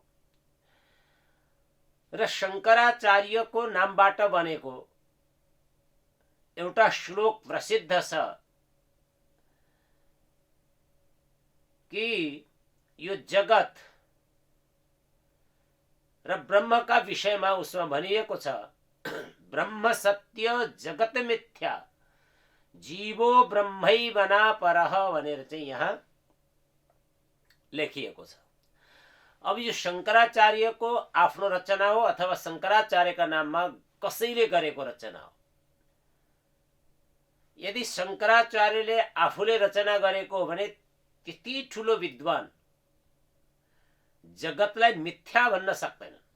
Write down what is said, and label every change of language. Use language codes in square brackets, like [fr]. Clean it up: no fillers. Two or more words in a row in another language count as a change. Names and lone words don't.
[ne] र शंकराचार्यको नामबाट बनेको एउटा श्लोक प्रसिद्ध छ कि यो जगत र ब्रह्मका विषयमा उसमा भनिएको छ, [sa] ब्रह्म सत्य जगत मिथ्या जीवो ब्रह्मैवना परः [ne] भनेर चाहिँ यहाँ लेखिएको छ। अब यो शंकराचार्यको आफ्नो रचना हो अथवा शंकराचार्यका नाममा कसैले गरेको रचना हो। यदि शंकराचार्यले आफूले रचना गरेको हो भने त्यति ठुलो विद्वान जगतलाई मिथ्या भन्न सक्दैन।